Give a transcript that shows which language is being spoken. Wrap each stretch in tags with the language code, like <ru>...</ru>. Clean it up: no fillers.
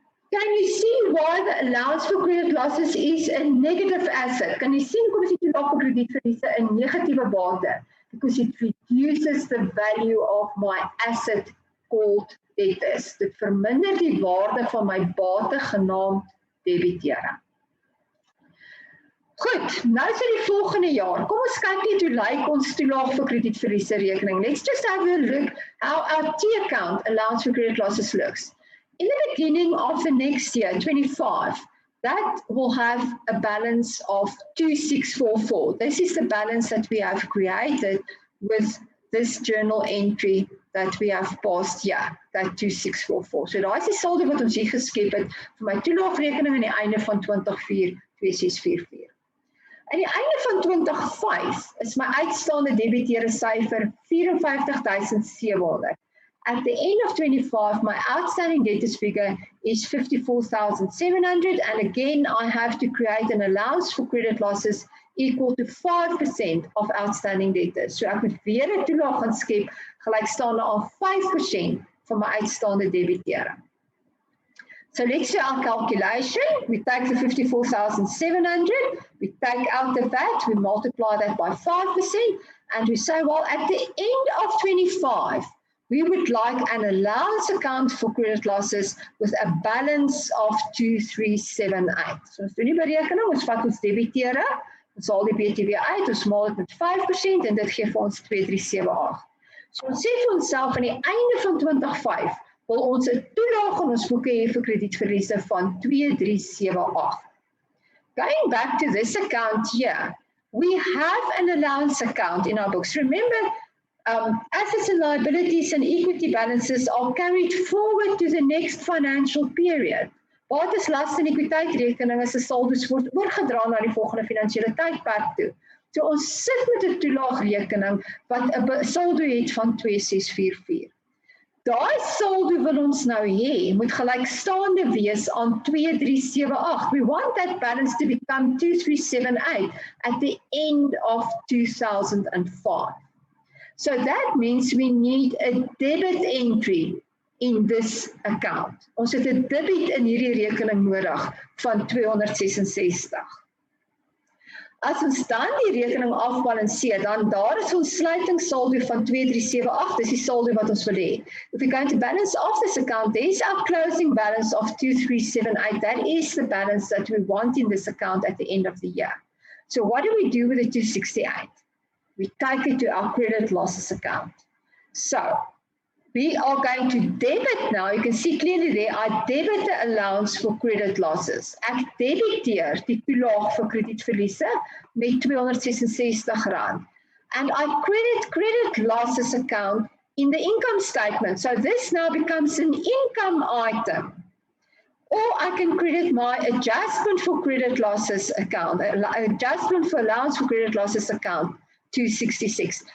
<en>Can you see why the allowance for credit losses is a negative asset?</en> <af>Kan jy sien kom is die toelaag vir kredietverliese 'n negatiewe bate?</af> <en>Because it reduces the value of my asset called debtors.</en> <af>Dit verminder die waarde van my bate genaamd debiteure. Goed, nou is die volgende jaar. Kom ons kyk net hoe lyk ons toelaag vir kredietverliese rekening.</af> <en>Let's just have a look how our T account allowance for credit losses looks. In the beginning of the next year, 25, that will have a balance of 2644. This is the balance that we have created with this journal entry that we have passed here, that 2644.</en> <af>So daar is die saldo wat ons hier geskep het vir my toelaagrekening aan die einde van 24/2644. Aan die einde van 25 is my uitstaande debiteure syfer 54,700.</af> <en>At the end of 25, my outstanding debtors figure is 54,700, and again I have to create an allowance for credit losses equal to 5% of outstanding debtors.</en> <af>So ek moet weer 'n toelaag gaan skep gelykstaande aan 5% van my uitstaande debiteure.</af> <en>So let's do our calculation. We take the 54,700, we take out the VAT, we multiply that by 5%, and we say, well, at the end of 25, we would like an allowance account for credit losses with a balance of 2378.</en> <af>So ons doen die berekening, ons vat ons debiteure, ons haal die BTW uit, ons maal dit met 5% en dit gee vir ons 2378. So ons sê vir onsself aan die einde van 25 wil ons 'n toelaag in ons boeke hê vir kredietverliese van 2378.</af> <en>Going back to this account here, we have an allowance account in our books. Remember, assets and liabilities and equity balances are carried forward to the next financial period.</en> <af>Bates, laste en ekwiteitrekeninge se saldos word oorgedra na die volgende finansiële tydperk toe. So ons sit met 'n toelaagrekening wat 'n saldo het van 2644. Daai saldo wil ons nou hê, moet gelykstaande wees aan 2378.</af> <en>We want that balance to become 2378 at the end of 2005. So that means we need a debit entry in this account.</en> <af>Ons het 'n debit in hierdie rekening nodig van 266. As ons dan die rekening afbalanseer, dan daar is ons sluitingssaldo van 2378, dis die saldo wat ons wil hê.</af> <en>If we're going to balance off this account, there is our closing balance of 2378. That is the balance that we want in this account at the end of the year. So what do we do with the 268? We take it to our credit losses account. So we are going to debit now. You can see clearly there, I debit the allowance for credit losses.</en> <af>Ek debiteer die toelaag vir kredietverliese met R266.</af> <en>And I credit losses account in the income statement. So this now becomes an income item. Or I can credit my adjustment for credit losses account, adjustment for allowance for credit losses account 266.</en>